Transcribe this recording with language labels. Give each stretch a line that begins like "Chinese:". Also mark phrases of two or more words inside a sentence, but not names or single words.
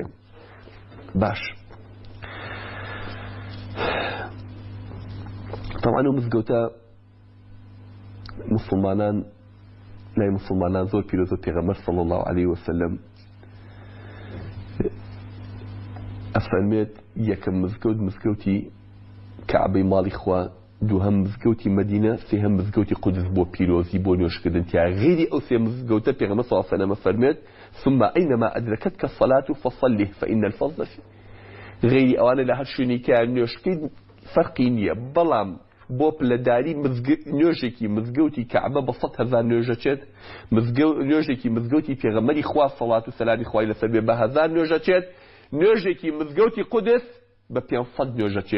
Central Kurdish: باش طبعا ئەو مزگەوتە مسلمانان لای مسلمانان زۆر پیرۆز و پێغەمبەر
Arabic: صلی الله علیه وسلم
Central Kurdish: ئەفەرمێت یەکەم مزگەوت مزگەوتی کەعبەی ماڵی خوا، دووهەم مزگەوتی مەدینە، سێهەم مزگەوتی قودس بۆ پیرۆزی بۆ نوێژکردن تیا غیری ئەو سێ مزگەوتە پێغەمبەر
Arabic: صلی الله علیه وسلم
Central Kurdish: فەرمێت
Arabic: ثم أينما أدركتك الصلاة فصله فإن الفضل فيه.
Central Kurdish: غیری ئەوانە لە هەر شوێنێکیان نوێژکەیت فەرقی نییە، بەڵام بۆ پلەداری نوێژێکی مزگەوتی کەعبە بە 100,000 نوێژەچێت، نوێژێکی مزگەوتی پێغەمبەری خوا سەڵات و سەلامی خوای لەسەر بێ بە 1000 نوێژەچێت، نوێژێکی مزگەوتی قودس بە 500 نوێژەچێت.